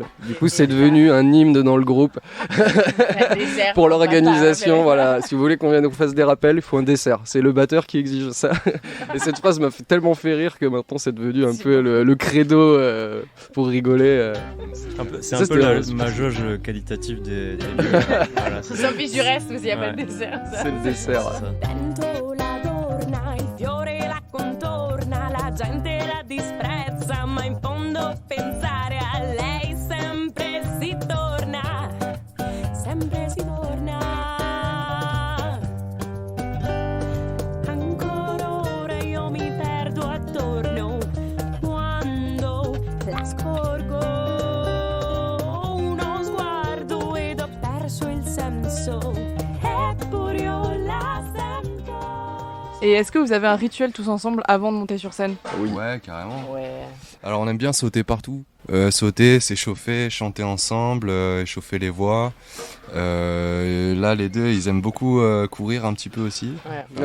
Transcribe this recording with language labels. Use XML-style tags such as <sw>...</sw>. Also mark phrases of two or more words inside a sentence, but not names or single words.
<fr>Du coup c'est devenu un hymne dans le groupe. Pour l'organisation, voilà, si vous voulez qu'on vienne nous fasse des rappels, il faut un dessert. C'est le batteur qui exige ça. Et cette phrase m'a fait tellement fait rire que maintenant c'est devenu un peu le credo pour rigoler. C'est Ça, un peu c'était ma jauge qualitative des lieux. Voilà, Ils s'en fichent du reste, mais il n'y a pas Ouais. de dessert. ça. C'est le dessert. c'est ça.</fr> <it>Vento l'adorna, il fiore la contorna, la gente la disprezza, ma in fondo pensare a lei sempre si torna, sempre si torna. Ancora ora io mi perdo attorno quando la scorgo, uno sguardo ed ho perso il senso, eppure io la sento.</it> <fr>Et est-ce que vous avez un rituel tous ensemble avant de monter sur scène? Oui. Ouais, carrément. Ouais. Alors on aime bien sauter partout. Sauter, s'échauffer, chanter ensemble, échauffer les voix. Là les deux ils aiment beaucoup courir un petit peu aussi. Ouais.</fr>